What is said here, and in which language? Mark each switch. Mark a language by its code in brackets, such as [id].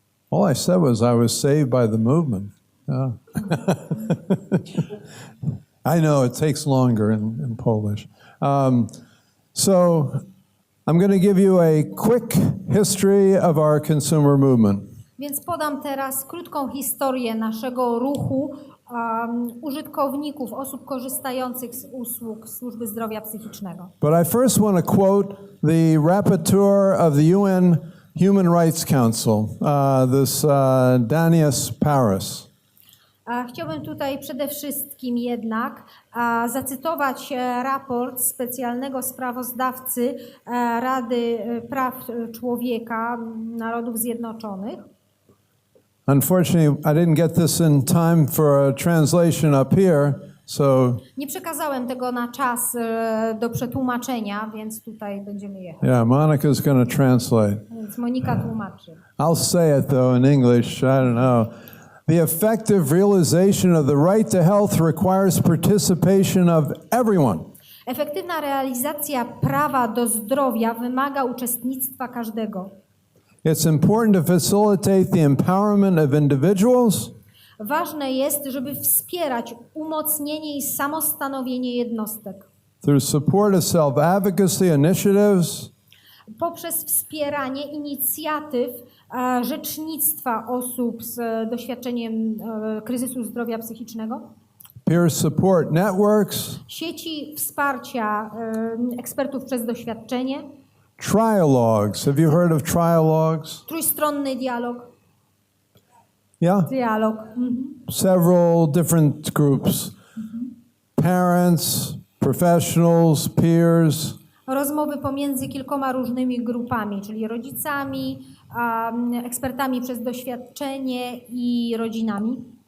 [en] All I said was I was saved by the movement. Yeah. I know it takes longer in Polish. So I'm going to give you a quick history of our consumer movement. [pl] Więc podam teraz krótką historię naszego ruchu użytkowników, osób korzystających z usług służby zdrowia psychicznego. [en] But I first want to quote the rapporteur of the UN Human Rights Council, this Danius Paris. [pl] Chciałbym tutaj przede wszystkim jednak zacytować raport specjalnego sprawozdawcy Rady Praw Człowieka Narodów Zjednoczonych. [en] Unfortunately, I didn't get this in time for a translation up here, so... [pl] Nie przekazałem tego na czas do przetłumaczenia, więc tutaj będziemy jechać. [en] Yeah, Monica's going to translate. [pl] Więc Monika tłumaczy. [en] I'll say it though in English, I don't know. The effective realization of the right to health requires participation of everyone. [pl] Efektywna realizacja prawa do zdrowia wymaga uczestnictwa każdego. [en] It's important to facilitate the empowerment of individuals. [pl] Ważne jest, żeby wspierać umocnienie i samostanowienie jednostek. [en] Through support of self-advocacy initiatives. [pl] Poprzez wspieranie inicjatyw rzecznictwa osób z doświadczeniem kryzysu zdrowia psychicznego. [en] Peer support networks. [pl] Sieci wsparcia ekspertów przez doświadczenie. [en] Trialogues. Have you heard of trialogues? [pl] Trójstronny dialog. [en] Yeah? [pl] Dialog. [en] Several different groups. Parents, professionals, peers. [pl] Rozmowy pomiędzy kilkoma różnymi grupami, czyli rodzicami, ekspertami przez doświadczenie i rodzinami.